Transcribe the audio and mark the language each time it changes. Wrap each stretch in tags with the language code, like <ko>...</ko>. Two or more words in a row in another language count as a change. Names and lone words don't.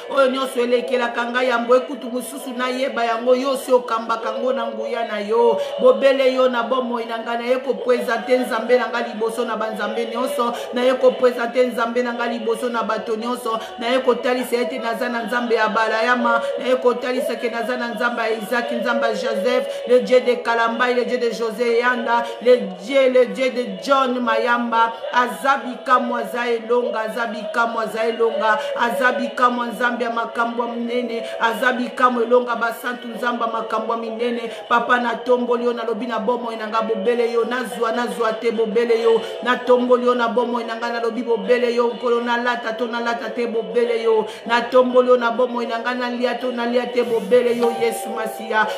<ln>Oyo nyonso elekelaka nga yambo ekutu mosusu nayeba yango, yo si okambaka ngo na nguya na yo. Bobele yo na bomoi na nga, naye kopresente Nzambe na nga liboso na banzambe nyonso. Naye kopresente Nzambe na nga liboso na bato nyonso. Naye kotalisa ete naza na Nzambe ya Balayama. Naye kotalisa ke naza na Nzambe ya Isaac, Nzambe ya Joseph,</ln> <fr>le Dieu de Kalambai, le Dieu de José Yanda, le Dieu, le Dieu de John Mayamba.</fr> <ln>Aza bikamwa, aza elonga, aza bikamwa, aza elonga, aza bikamwa Nzambe ya makambo ya minene, aza bikamwa elonga basantu Nzambe ya makambo ya minene. Papa, natomboli yo, nalobi na bomoi na nga, bobele yo, nazwa, nazwa te, bobele yo, natomboli yo na bomoi na nga, nalobi bobele yo, nkolo, nalata to, nalata te, bobele yo, natomboli yo na bomoi na nga, nalia to, nalia te, bobele yo, Yesu Masiya.</ln>